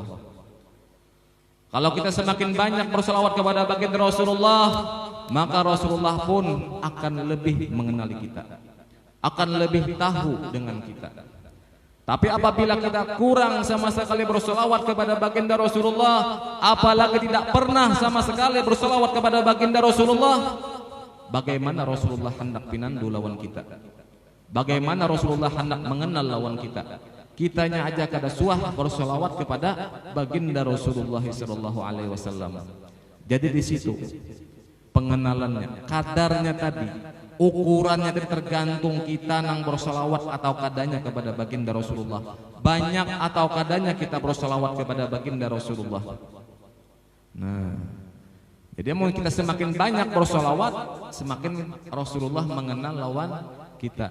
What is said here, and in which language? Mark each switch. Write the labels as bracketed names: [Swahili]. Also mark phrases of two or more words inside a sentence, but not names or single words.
[Indonesian] Kalau kita semakin banyak berselawat kepada baginda Rasulullah, maka Rasulullah pun akan lebih mengenali kita, akan lebih tahu dengan kita. Tapi apabila kita kurang sama sekali berselawat kepada baginda Rasulullah, apalagi tidak pernah sama sekali berselawat kepada baginda Rasulullah, bagaimana Rasulullah hendak [Banjar] pinandu lawan [Indonesian] kita? Bagaimana Rasulullah hendak mengenal lawan kita? [Banjar] Kitanya aja kada suah [Indonesian] berselawat kepada baginda Rasulullah [Arabic] صلى الله عليه وسلم. [Indonesian] Jadi di situ pengenalannya, kadarnya tadi, ukurannya tadi tergantung kita nang berselawat atau kadanya kepada baginda Rasulullah. Banyak atau kadanya kita berselawat kepada baginda Rasulullah. Nah, jadi mau kita semakin banyak berselawat, semakin Rasulullah mengenal lawan kita.